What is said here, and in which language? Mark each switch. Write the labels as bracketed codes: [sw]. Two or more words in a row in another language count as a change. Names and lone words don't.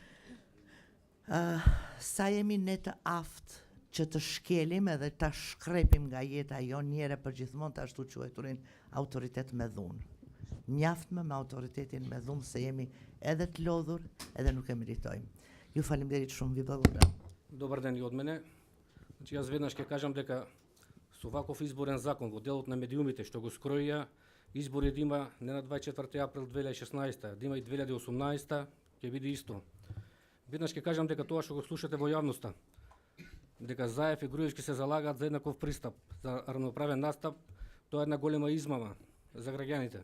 [sq] Sa jemi ne të aftë që të shkelim edhe të shkrepim nga jeta jon njëre për gjithmonë të ashtu quajturin autoritet me dhunë. Mjaftme me autoritetin me dhunë se jemi edhe të lodhur edhe nuk e meritojmë. Ju faleminderit shumë, [mk] ви благодарам. Добар ден и од мене. Значи јас веднаш ќе кажам дека со ваков изборен закон во делот на медиумите што го скроија, избори да има не на 24 април 2016, да има и 2018, ќе биде исто. Веднаш ќе кажам дека тоа што го слушате во јавноста, дека Заев и Груевски се залагаат за еднаков пристап, за равноправен настап, тоа е една голема измама за граѓаните.